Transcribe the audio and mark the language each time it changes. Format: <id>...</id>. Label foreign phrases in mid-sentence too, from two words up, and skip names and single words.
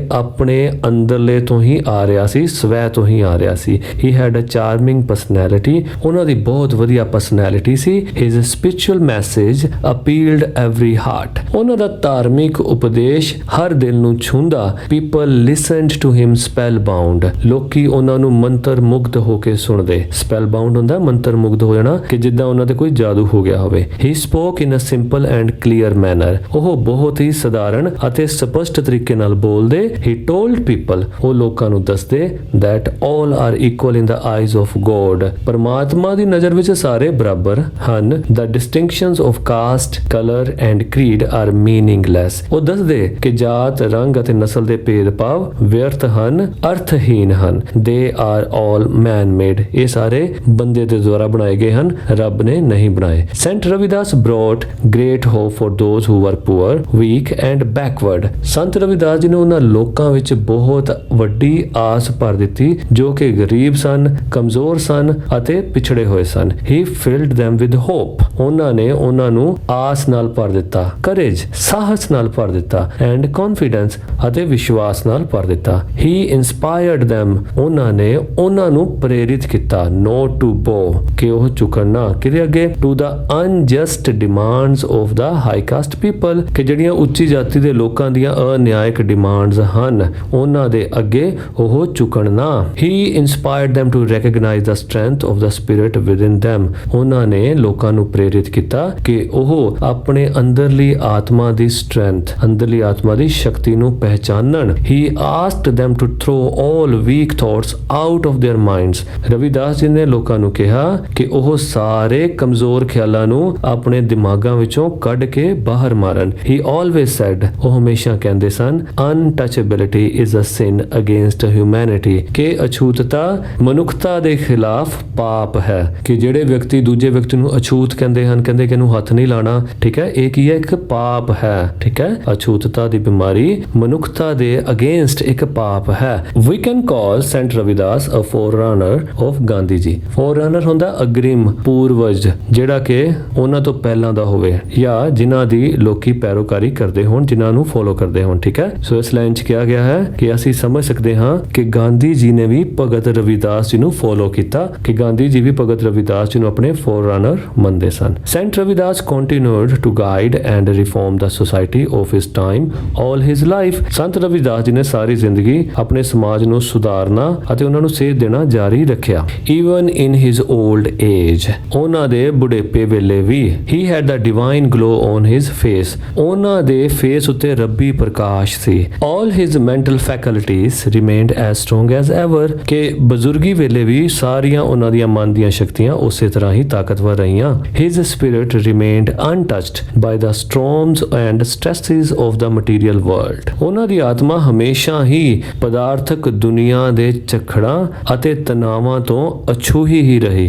<pa>ਆਪਣੇ ਅੰਦਰਲੇ ਤੋਂ ਹੀ ਆ ਰਿਹਾ ਸੀ ਸਵੈ ਤੋਂ ਹੀ ਆ ਰਿਹਾ ਸੀ</pa> <en>he had a charming personality</en> <pa>ਉਹਨਾਂ ਦੀ ਬਹੁਤ ਵਧੀਆ ਪਰਸਨੈਲਿਟੀ ਸੀ</pa> <en>his spiritual message appealed every heart</en> <pa>ਉਹਨਾਂ ਦਾ ਧਾਰਮਿਕ ਉਪਦੇਸ਼ ਹਰ ਦਿਲ ਨੂੰ ਛੂੰਹਦਾ</pa> <en>people listened to him spellbound</en> <pa>ਲੋਕੀ ਉਹਨਾਂ ਨੂੰ ਮੰਤਰ ਮੁਗਧ ਹੋ ਕੇ ਸੁਣਦੇ spellbound ਹੁੰਦਾ ਮੰਤਰ ਮੁਗਧ ਹੋ ਜਾਣਾ ਕਿ ਜਿੱਦਾਂ ਉਹਨਾਂ ਤੇ ਕੋਈ ਜਾਦੂ ਹੋ ਗਿਆ ਹੋਵੇ</pa> <en>he spoke in a simple and clear manner</en> <pa>ਉਹ ਬਹੁਤ ਬਹੁਤ ਹੀ ਸਧਾਰਨ ਅਤੇ ਸਪਸ਼ਟ ਤਰੀਕੇ ਨਾਲ ਬੋਲਦੇ।</pa> <en>he told people,</en> <pa>ਉਹ ਲੋਕਾਂ ਨੂੰ ਦੱਸਦੇ</pa> <en>that all are equal in the eyes of God,</en> <pa>ਪਰਮਾਤਮਾ ਦੀ ਨਜ਼ਰ ਵਿੱਚ ਸਾਰੇ ਬਰਾਬਰ ਹਨ।</pa> <en>the distinctions of caste, color and creed are meaningless,</en> <pa>ਉਹ ਦੱਸਦੇ ਕਿ ਜਾਤ, ਰੰਗ ਅਤੇ ਨਸਲ ਦੇ ਭੇਦਭਾਵ ਵਿਅਰਥ ਹਨ, ਅਰਥਹੀਨ ਹਨ।</pa> <en>they are all man made,</en> <pa>ਇਹ ਸਾਰੇ ਬੰਦੇ ਦੇ ਦੁਆਰਾ ਬਣਾਏ ਗਏ ਹਨ, ਰੱਬ ਨੇ ਨਹੀਂ ਬਣਾਏ। ਸੈਂਟ ਰਵਿਦਾਸ</pa> <en>brought great hope for those who were poor, weak and backward,</en> <pa>ਸੰਤ ਰਵਿਦਾਸ ਜੀ ਨੇ ਉਹਨਾਂ ਲੋਕਾਂ ਵਿੱਚ ਬਹੁਤ ਵੱਡੀ ਆਸ ਭਰ ਦਿੱਤੀ ਜੋ ਕਿ ਗਰੀਬ ਸਨ, ਕਮਜ਼ੋਰ ਸਨ ਅਤੇ ਪਿਛੜੇ ਹੋਏ ਸਨ।</pa> <en>he filled them with hope,</en> <pa>ਉਹਨਾਂ ਨੇ ਉਹਨਾਂ ਨੂੰ ਆਸ ਨਾਲ ਭਰ ਦਿੱਤਾ, courage ਸਾਹਸ ਨਾਲ ਭਰ ਦਿੱਤਾ</pa> <en>and confidence</en> <pa>ਅਤੇ ਵਿਸ਼ਵਾਸ ਨਾਲ ਭਰ ਦਿੱਤਾ।</pa> <en>he inspired them,</en> <pa>ਉਹਨਾਂ ਨੇ ਉਹਨਾਂ ਨੂੰ ਪ੍ਰੇਰਿਤ ਕੀਤਾ</pa> <en>not to bow,</en> <pa>ਕਿ ਉਹ ਝੁਕਣ ਨਾ ਕਿਹਦੇ ਅੱਗੇ,</pa> <en>to the unjust demands of the high caste people,</en> <pa>ਕਿ ਜਿਹੜੀਆਂ ਉੱਚੀ ਜਾਤੀ ਦੇ ਲੋਕਾਂ ਦੀਆਂ ਅਨਿਆਇਕ ਡਿਮਾਂਡਸ ਹਨ ਉਹਨਾਂ ਦੇ ਅੱਗੇ ਉਹ ਝੁਕਣ ਨਾ।</pa> <en>he inspired them to recognize the strength of the spirit within them,</en> <pa>ਉਹਨਾਂ ਨੇ ਲੋਕਾਂ ਨੂੰ ਪ੍ਰੇਰਿਤ ਕੀਤਾ ਕਿ ਉਹ ਆਪਣੇ ਅੰਦਰਲੀ ਆਤਮਾ ਦੀ ਸਟਰੈਂਥ, ਅੰਦਰਲੀ ਆਤਮਾ ਦੀ ਸ਼ਕਤੀ ਨੂੰ ਪਹਿਚਾਨਣ।</pa> <en>he asked them to throw all weak thoughts out of their minds,</en> <pa>ਰਵਿਦਾਸ ਜੀ ਨੇ ਲੋਕਾਂ ਨੂੰ ਕਿਹਾ ਕਿ ਉਹ ਸਾਰੇ ਕਮਜ਼ੋਰ ਖਿਆਲਾਂ ਨੂੰ ਆਪਣੇ ਦਿਮਾਗਾਂ ਵਿੱਚੋਂ ਕੱਢ ਕੇ ਬਾਹਰ ਮਾਰਨ।</pa> <en>he always said,</en> <pa>ਉਹ ਹਮੇਸ਼ਾ ਕਹਿੰਦੇ ਸਨ,</pa> <en>untouchability is a sin against humanity,</en> <pa>ਕਿ ਅਛੂਤਤਾ ਮਨੁੱਖਤਾ ਦੇ ਖਿਲਾਫ ਪਾਪ ਹੈ। ਕਿ ਜਿਹੜੇ ਵਿਅਕਤੀ ਦੂਜੇ ਵਿਅਕਤੀ ਨੂੰ ਅਛੂਤ ਕਹਿੰਦੇ ਹਨ, ਕਹਿੰਦੇ ਕਿ ਇਹਨੂੰ ਹੱਥ ਨਹੀਂ ਲਾਣਾ, ਠੀਕ ਹੈ, ਇਹ ਕੀ ਹੈ, ਇੱਕ ਪਾਪ ਹੈ। ਠੀਕ ਹੈ, ਅਛੂਤਤਾ ਦੀ ਬਿਮਾਰੀ ਮਨੁੱਖਤਾ ਦੇ ਅਗੇਂਸਟ ਇੱਕ ਪਾਪ ਹੈ।</pa> <en>we can call ਸੈਂਟ ਰਵਿਦਾਸ a forerunner of ਗਾਂਧੀ ਜੀ।</en> <pa>forerunner ਹੁੰਦਾ ਅਗਰਿਮ, ਪੂਰਵਜ, ਜਿਹੜਾ ਕਿ ਉਹਨਾਂ ਤੋਂ ਪਹਿਲਾਂ ਦਾ ਹੋਵੇ ਜਾਂ ਜਿਨ੍ਹਾਂ ਦੀ ਲੋਕੀ ਪੈਰੋਕਾਰੀ ਕਰਦੇ ਹੋਣ, ਜਿਨ੍ਹਾਂ ਨੂੰ ਫੋਲੋ ਕਰਦੇ ਹੋਣ। ਠੀਕ ਹੈ, ਸੋ ਇਸ ਲਾਈਨ 'ਚ ਕਿਹਾ ਗਿਆ ਹੈ ਕਿ ਅਸੀਂ ਸਮਝ ਸਕਦੇ ਹਾਂ ਕਿ ਗਾਂਧੀ ਜੀ ਨੇ ਵੀ ਭਗਤ ਰਵਿਦਾਸ ਜੀ ਨੂੰ ਫੋਲੋ ਕੀਤਾ, ਕਿ ਗਾਂਧੀ ਜੀ ਵੀ ਭਗਤ ਰਵਿਦਾਸ ਜੀ ਨੂੰ ਆਪਣੇ ਫੋਰਰਨਰ ਮੰਨਦੇ ਸਨ।</pa> <en>ਸੈਂਟ ਰਵਿਦਾਸ continued to guide and reform the society of his time all his life,</en> <pa>ਸੰਤ ਰਵਿਦਾਸ ਜੀ ਨੇ ਸਾਰੀ ਜ਼ਿੰਦਗੀ ਆਪਣੇ ਸਮਾਜ ਨੂੰ ਸੁਧਾਰਨਾ ਅਤੇ ਉਹਨਾਂ ਨੂੰ ਸੇਧ ਦੇਣਾ ਜਾਰੀ ਰੱਖਿਆ।</pa> <en>even in his old age,</en> <pa>ਉਹਨਾਂ ਦੇ ਬੁਢੇਪੇ ਵੇਲੇ ਵੀ</pa> <en>he had the divine glow on his face,</en> <pa>ਉਹਨਾਂ ਦੇ ਫੇਸ ਉੱਤੇ ਰੱਬੀ ਪ੍ਰਕਾਸ਼ ਸੀ।</pa> <en>all his mental faculties remained as strong as ever,</en> <pa>ਕਿ ਬਜ਼ੁਰਗੀ ਵੇਲੇ ਵੀ ਸਾਰੀਆਂ ਉਹਨਾਂ ਦੀਆਂ ਮਨ ਦੀਆਂ ਸ਼ਕਤੀਆਂ ਉਸੇ ਤਰ੍ਹਾਂ ਹੀ ਤਾਕਤਵਰ ਰਹੀਆਂ।</pa> <en>his spirit remained untouched by the storms and stresses of the material world,</en> <pa>ਉਹਨਾਂ ਦੀ ਆਤਮਾ ਹਮੇਸ਼ਾ ਹੀ ਪਦਾਰਥਕ ਦੁਨੀਆ ਦੇ ਝੱਖੜਾਂ ਅਤੇ ਤਣਾਵਾਂ ਤੋਂ ਅਛੂਹੀ ਹੀ ਰਹੀ।</pa>